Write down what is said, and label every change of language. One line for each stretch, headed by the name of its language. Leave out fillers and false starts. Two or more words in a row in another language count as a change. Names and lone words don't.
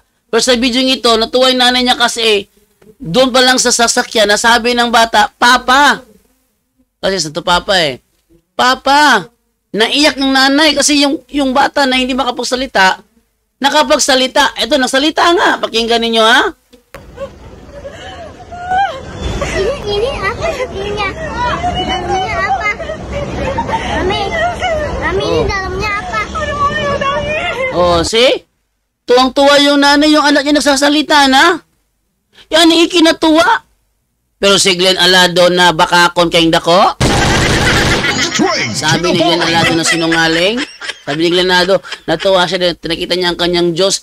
Filipino: Pero sa video ito, natuwa yung nanay niya kasi doon pa lang sa sasakyan, nasabi ng bata, Papa! Kasi sa to Papa Papa! Naiyak ng nanay kasi yung bata na hindi makapagsalita, nakapagsalita. Eto, nasalita nga. Pakinggan ninyo, ha?
Indonesian: Ini apa isinya? Dalamnya apa? Mami, ini dalamnya apa?
English: Oh, see?
Filipino: Tuwang-tuwa yung nanay, yung anak niya nagsasalita na. Yan, ikinatuwa.
Cebuano: Pero si Glenn Alado na bakakon kayong dako.
Filipino: Sabi ni Glenn Alado na sinungaling. Sabi ni Glenn Alado, natuwa siya, nakita niya ang kanyang Diyos.